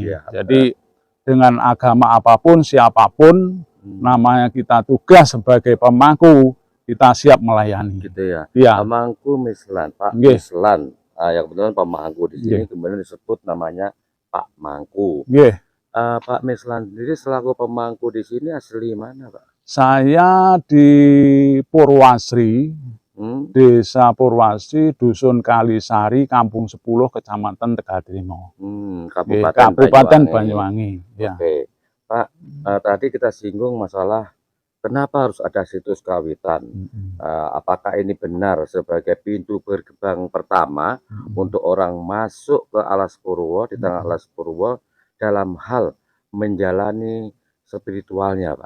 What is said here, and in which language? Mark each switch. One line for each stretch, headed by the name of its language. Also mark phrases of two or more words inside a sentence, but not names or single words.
Indonesian: Jadi dengan agama apapun, siapapun, namanya kita tugas sebagai pemangku, kita siap melayani. Gitu ya. Ya. Pemangku Meselan, Pak Meselan. Yang kebetulan pemangku di sini kemudian disebut namanya Pak Mangku. Pak Meselan sendiri selaku pemangku di sini asli mana, Pak? Saya di Purwasri. Desa Purwasri, Dusun Kalisari, Kampung 10, Kecamatan Tegadrimo. Kabupaten Banyuwangi. Ya. Oke. Pak, tadi kita singgung masalah kenapa harus ada situs kawitan. Apakah ini benar sebagai pintu gerbang pertama untuk orang masuk ke Alas Purwo, di tengah Alas Purwo, dalam hal menjalani spiritualnya, Pak?